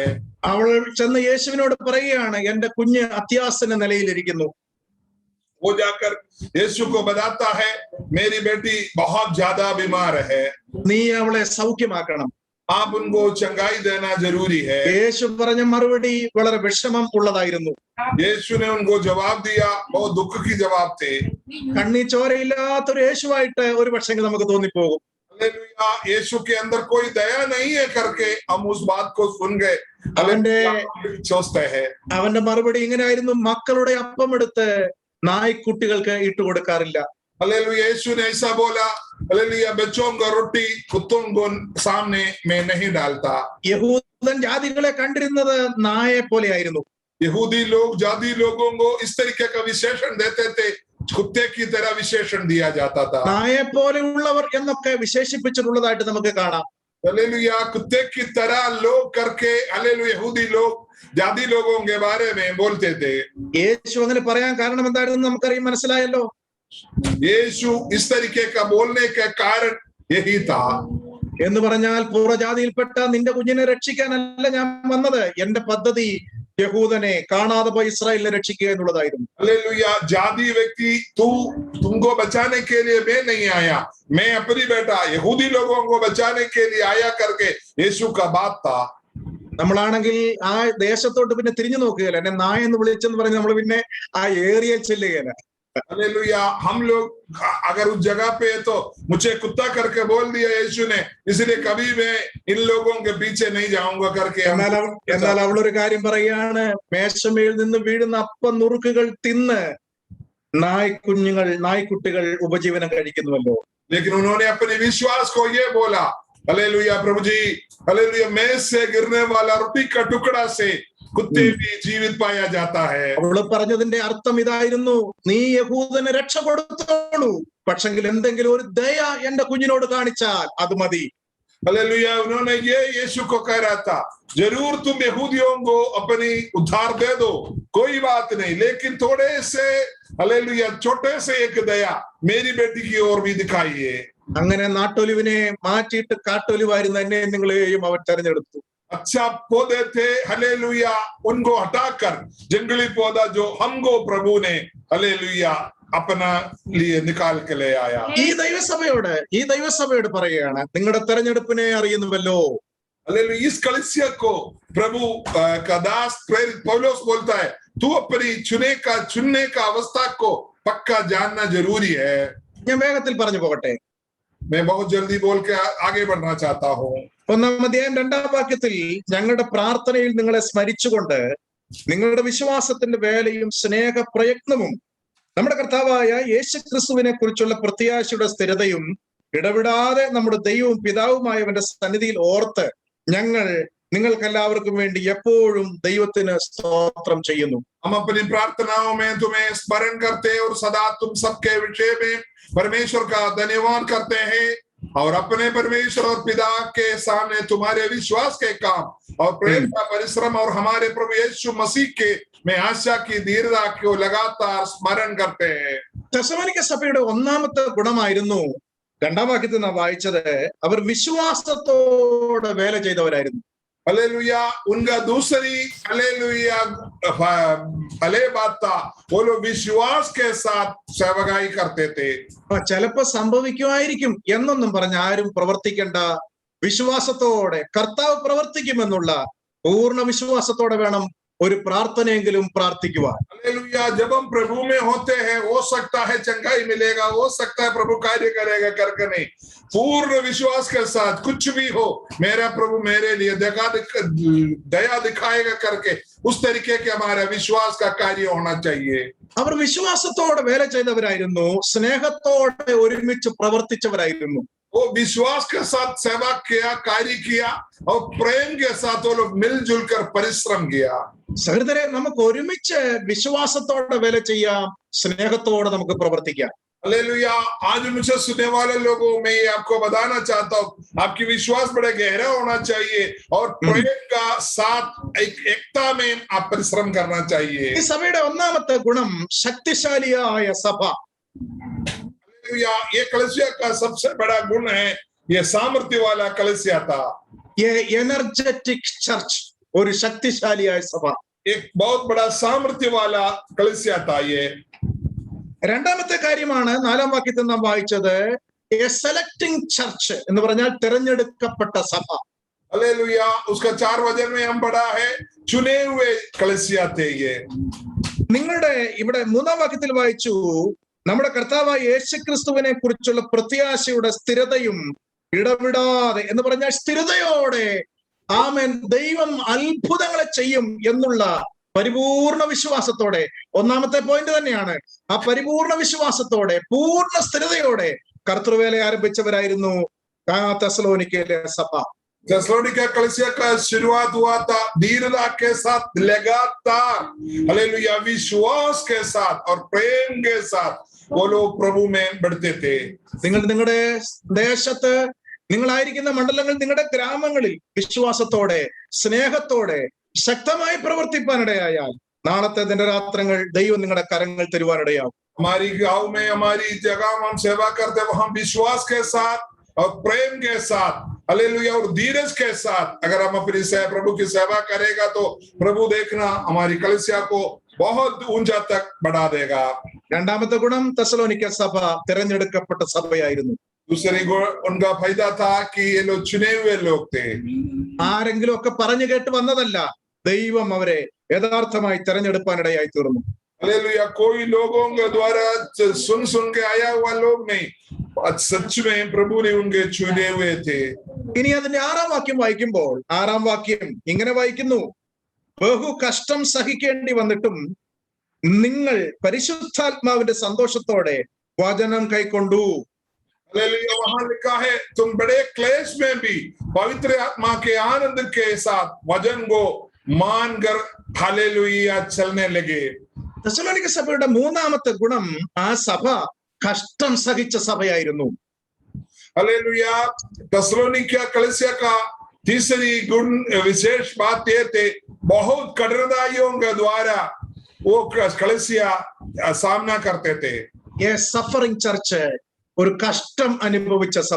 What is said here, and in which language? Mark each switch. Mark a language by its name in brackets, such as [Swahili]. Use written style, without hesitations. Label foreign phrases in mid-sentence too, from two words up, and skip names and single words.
[Malayalam] അവൾ ചെന്ന് യേശുവിനോട് പറയുകയാണ്, എന്റെ കുഞ്ഞ് അത്യാസന്ന നിലയിലിരിക്കുന്നു. [Hindi] वो जाकर यीशु को बताता है, मेरी बेटी बहुत ज्यादा बीमार है, [Malayalam] നീ അവളെ സൗഖ്യമാക്കണം. [Hindi] आप उनको चंगाई देना जरूरी है. [Malayalam] യേശു പറഞ്ഞ മറുപടി വളരെ വിഷമം ഉള്ളതായിരുന്നു. [Hindi] यीशु ने उनको जवाब दिया, बहुत दुख की जवाब थे. [Malayalam] കണ്ണി ചോരയില്ലാത്തൊരു യേശുവായിട്ട് ഒരു പക്ഷേ നമുക്ക് തോന്നിപ്പോകും. [Hindi] हालेलुया, यीशु के अंदर कोई दया नहीं है करके हम उस बात को सुन गए। सोचते हैं [Malayalam] അവന്റെ മറുപടി ഇങ്ങനെയായിരുന്നു, മക്കളുടെ അപ്പം എടുത്ത് നായ്ക്കുട്ടികൾക്ക് ഇട്ടുകൊടുക്കാറില്ല. [Hindi] हालेलुया, यीशु ने ऐसा बोला, हालेलुया, बच्चों का रोटी कुत्तों को सामने में नहीं डालता। [Malayalam] യഹൂദൻ ജാതികളെ കണ്ടിരുന്നത് നായെ പോലെയായിരുന്നു. [Hindi] यहूदी लोग जाति लोगों को इस तरीके का विशेषण देते थे, कुत्ते की तरह विशेषण दिया जाता था। [Malayalam] നായെ പോലെയുള്ളവർ എന്നൊക്കെ വിശേഷിപ്പിച്ചിട്ടുള്ളതായിട്ട് നമുക്ക് കാണാം. [Hindi] हालेलुया, कुत्ते की तरह लोग करके हालेलुया यहूदी लोग जाति लोगों के बारे में बोलते थे। [Malayalam] യേശു അങ്ങനെ പറയാൻ കാരണം എന്തായിരുന്നു നമുക്കറിയാം, മനസ്സിലായല്ലോ. [Hindi] यीशु इस तरीके का बोलने का कारण यही था। [Malayalam] എന്ന് പറഞ്ഞാൽ പൂർവ്വജാതിയിൽപ്പെട്ട നിന്റെ കുഞ്ഞിനെ രക്ഷിക്കാനല്ല ഞാൻ വന്നത്, എന്റെ പദ്ധതി യഹൂദനെ കാണാതെ പോയി ഇസ്രായേലിനെ രക്ഷിക്കുക എന്നുള്ളതായിരുന്നു. [Hindi] हालेलुया, जाति व्यक्ति तुमको बचाने के लिए मैं नहीं आया, मैं अपनी बेटा यहूदी लोगों को बचाने के लिए आया करके यीशु का बात था। [Malayalam] നമ്മളാണെങ്കിൽ ആ ദേശത്തോട്ട് പിന്നെ തിരിഞ്ഞു നോക്കുകയില്ല. എന്നെ നായ എന്ന് വിളിച്ചെന്ന് പറഞ്ഞ് നമ്മൾ പിന്നെ ആ ഏരിയ ചെല്ലുകയില്ല. [Hindi] हालेलुया, हम लोग अगर उस जगह पे है तो मुझे कुत्ता करके बोल दिया यीशु ने, इसलिए कभी मैं इन लोगों के पीछे नहीं जाऊंगा करके। [Malayalam] എന്നാൽ അവളൊരു കാര്യം പറയുകയാണ്, മേശമേൽ നിന്ന് വീഴുന്ന അപ്പം നുറുക്കുകൾ തിന്ന് നായ്ക്കുട്ടികൾ ഉപജീവനം കഴിക്കുന്നുവല്ലോ. [Hindi] लेकिन उन्होंने अपने विश्वास को ये बोला, हालेलुया प्रभु जी, हालेलुया, मेज से गिरने वाला रोटी का टुकड़ा से कुत्ते भी जीवित पाया जाता है। [Malayalam] അവള് പറഞ്ഞതിന്റെ അർത്ഥം ഇതായിരുന്നു, നീ യഹൂദന് രക്ഷ കൊടുത്തോളൂ, പക്ഷെങ്കിൽ എന്തെങ്കിലും ഒരു ദയ എന്റെ കുഞ്ഞിനോട് കാണിച്ചാൽ അത് മതി. [Hindi] हालेलुया, उन्होंने ये यीशु को कह रहा था, जरूर तुम यहूदियों को अपनी उद्धार दे दो, कोई बात नहीं, लेकिन थोड़े से हालेलुया छोटे से एक दया मेरी बेटी की ओर भी दिखाइए। [Malayalam] അങ്ങനെ നാട്ടൊലിവിനെ മാറ്റിയിട്ട് കാട്ടൊലിവായിരുന്ന എന്നെ നിങ്ങളെയും അവൻ തെരഞ്ഞെടുത്തു. [Hindi] अच्छा पौधे थे, हालेलुया, उनको हटाकर जंगली पौधा जो हमको प्रभु ने हालेलुया अपना लिए निकाल के ले आया। [Malayalam] ഈ ദൈവസഭയോട് പറയുകയാണ്, നിങ്ങളുടെ തെരഞ്ഞെടുപ്പിനെ അറിയുന്നുവല്ലോ. [Hindi] हालेलुया, इस कलीसिया को प्रभु का दास प्रेरित पौलुस बोलता है, तू अपनी चुनने का अवस्था को पक्का जानना जरूरी है। [Malayalam] ഞാൻ വേഗത്തിൽ പറഞ്ഞു പോകട്ടെ. [Hindi] मैं बहुत जल्दी बोल के आगे बढ़ना चाहता हूँ। [Malayalam] 1-ാം അധ്യായം 2-ാം വാക്യത്തിൽ ഞങ്ങളുടെ പ്രാർത്ഥനയിൽ നിങ്ങളെ സ്മരിച്ചുകൊണ്ട് നിങ്ങളുടെ വിശ്വാസത്തിന്റെ വേലയും സ്നേഹ പ്രയത്നവും നമ്മുടെ കർത്താവായ യേശുക്രിസ്തുവിനെ കുറിച്ചുള്ള പ്രത്യാശയുടെ സ്ഥിരതയും ഇടവിടാതെ നമ്മുടെ ദൈവവും പിതാവുമായവന്റെ സന്നിധിയിൽ ഓർത്ത് ഞങ്ങൾ നിങ്ങൾക്കെല്ലാവർക്കും വേണ്ടി എപ്പോഴും ദൈവത്തിന് സ്തോത്രം ചെയ്യുന്നു. [Hindi] हम अपनी प्रार्थनाओं में तुम्हें स्मरण करते और सदा तुम सबके विषय में परमेश्वर का धन्यवाद करते हैं और अपने परमेश्वर और पिता के सामने तुम्हारे विश्वास के काम और प्रेम का परिश्रम और हमारे प्रभु यीशु मसीह के में आशा की दीर्घता को लगातार स्मरण करते हैं। [Malayalam] തെസ്സലോനിക്ക സഭയുടെ ഒന്നാമത്തെ ഗുണമായിരുന്നു, 2-ാം വാക്യത്തിൽ നാം വായിച്ചത്, അവർ വിശ്വാസത്തോടെ വേല ചെയ്തവരായിരുന്നു. [Hindi] हालेलुया, उनका दूसरी हालेलुया भले बात था, वो लोग विश्वास के साथ सेवकाई करते थे। [Malayalam] ചിലപ്പോ സംഭവിക്കുമായിരിക്കും എന്നൊന്നും പറഞ്ഞ് ആരും പ്രവർത്തിക്കേണ്ട. വിശ്വാസത്തോടെ കർത്താവ് പ്രവർത്തിക്കുമെന്നുള്ള പൂർണ്ണ വിശ്വാസത്തോടെ വേണം ഒരു പ്രാർത്ഥനയെങ്കിലും പ്രാർത്ഥിക്കുവാൻ. [Hindi] हालेलुया, जब हम प्रभु में होते हैं हो सकता है चंगाई मिलेगा, हो सकता है प्रभु कार्य करेगा करके नहीं, पूर्ण विश्वास के साथ कुछ भी हो मेरा प्रभु मेरे लिए दया दिखाएगा करके उस तरीके के हमारा विश्वास का कार्य होना चाहिए। [Malayalam] അവർ വിശ്വാസത്തോടെ വേല ചെയ്തവരായിരുന്നു, സ്നേഹത്തോടെ ഒരുമിച്ച് പ്രവർത്തിച്ചവരായിരുന്നു. [Hindi] वो विश्वास के साथ सेवा किया, कार्य किया और प्रेम के साथ वो लोग मिलजुल कर परिश्रम किया। [Malayalam] സഹോദരരെ, നമുക്ക് ഒരുമിച്ച് വിശ്വാസത്തോടെ വേല ചെയ്യാം, സ്നേഹത്തോടെ നമുക്ക് പ്രവർത്തിക്കാം. [Hindi] हालेलुया, आज मुझे सुनने वाले लोगों में आपको बताना चाहता हूँ, आपकी विश्वास बड़े गहरा होना चाहिए और प्रेम का साथ एकता में आप परिश्रम करना चाहिए। [Malayalam] ഈ സഭയുടെ ഒന്നാമത്തെ ഗുണം ശക്തിശാലിയായ സഭ. [Hindi] ये कलीसिया का सबसे बड़ा गुण है, ये सामर्थ्य वाला कलीसिया था। ये [English] energetic church, [Malayalam] ഒരു ശക്തിശാലിയായ സഭ, [Hindi] एक बहुत बड़ा सामर्थ्य वाला कलीसिया था ये। [Malayalam] രണ്ടാമത്തെ കാര്യമാണ് 4-ാം വാക്യത്തിൽ നാം വായിച്ചത്, [English] a selecting church [Malayalam] എന്ന് പറഞ്ഞാൽ തിരഞ്ഞെടുക്കപ്പെട്ട സഭ. [Hindi] हालेलुया, उसका 4 वचन में हम पढ़ा है, चुने हुए कलीसिया थे ये। [Malayalam] നിങ്ങളുടെ ഇവിടെ 3-ാം വാക്യത്തിൽ വായിച്ചു, നമ്മുടെ കർത്താവായ യേശുക്രിസ്തുവിനെ കുറിച്ചുള്ള പ്രത്യാശയുടെ സ്ഥിരതയും ഇടവിടാതെ എന്ന് പറഞ്ഞാൽ സ്ഥിരതയോടെ ആമേൻ ദൈവം അത്ഭുതങ്ങളെ ചെയ്യും എന്നുള്ള പരിപൂർണ വിശ്വാസത്തോടെ, ഒന്നാമത്തെ പോയിന്റ് തന്നെയാണ്, ആ പരിപൂർണ വിശ്വാസത്തോടെ പൂർണ്ണ സ്ഥിരതയോടെ കർത്തൃവേല ആരംഭിച്ചവരായിരുന്നു തെസ്സലോനിക്കയിലെ സഭ. [Hindi] थेसलोनिका कलीसिया का शुरुआत हुआ था धीरता के साथ, लगातार हालेलुया विश्वास के साथ और प्रेम के साथ वो लोग प्रभु में बढ़ते थे. [Malayalam] നിങ്ങൾ നിങ്ങളുടെ ദേശത്ത്, നിങ്ങളായിരിക്കുന്ന മണ്ഡലങ്ങൾ, നിങ്ങളുടെ ഗ്രാമങ്ങളിൽ വിശ്വാസത്തോടെ സ്നേഹത്തോടെ ശക്തമായി പ്രവർത്തിപ്പാനിടയായാൽ നാളത്തെ ദിനരാത്രങ്ങൾ ദൈവം നിങ്ങളുടെ കരങ്ങൾ തരുവാനിടയാവും. [Hindi] हमारी गांव में, हमारी जगह हम सेवा करते वहां विश्वास के साथ और प्रेम के साथ, हालेलुया, और धीरज के साथ अगर हम अपनी प्रभु की सेवा करेगा तो प्रभु देखना हमारी कलीसिया को बहुत ऊंचा तक बढ़ा देगा. [Malayalam] രണ്ടാമത്തെ ഗുണം, തെസ്സലോനിക്ക സഭ തിരഞ്ഞെടുക്കപ്പെട്ട സഭയായിരുന്നു. [Hindi] दूसरी गुण उनका फायदा था कि ये लोग चुने हुए लोग थे. [Malayalam] ആരെങ്കിലും ഒക്കെ പറഞ്ഞു കേട്ട് വന്നതല്ല, ദൈവം അവരെ യഥാർത്ഥമായി തെരഞ്ഞെടുപ്പാനിടയായി തീർന്നു. [Hindi] हालेलुया, कोई लोगों के द्वारा सुन के आया हुआ लोग नहीं, सच में प्रभु ने उनके चुने हुए थे. [Malayalam] ഇനി അതിന്റെ 6ാം വാക്യം വായിക്കുമ്പോൾ, 6ാം വാക്യം ഇങ്ങനെ വായിക്കുന്നു: ബഹു കഷ്ടം സഹിക്കേണ്ടി വന്നിട്ടും നിങ്ങൾ പരിശുദ്ധാത്മാവിന്റെ സന്തോഷത്തോടെ വചനം കൈക്കൊണ്ടു. [Hindi] हालेलुया, वहां लिखा है तुम बड़े क्लेश में भी पवित्र आत्मा के आनंद के साथ वचन को मानकर हालेलुया चलने लगे. [Malayalam] തെസ്സലോനിക്ക സഭയുടെ 3ാമത്തെ ഗുണം, ആ സഭ കഷ്ടം സഹിച്ച സഭയായിരുന്നു. [Hindi] हालेलुया, थिस्सलुनीका कलीसिया का तीसरी गुण विशेष बात ये थे, बहुत कठिनाइयों के द्वारा वो कलीसिया सामना करते थे. ये [English] suffering church, [Malayalam] ഒരു കഷ്ടം അനുഭവിച്ച സഭ,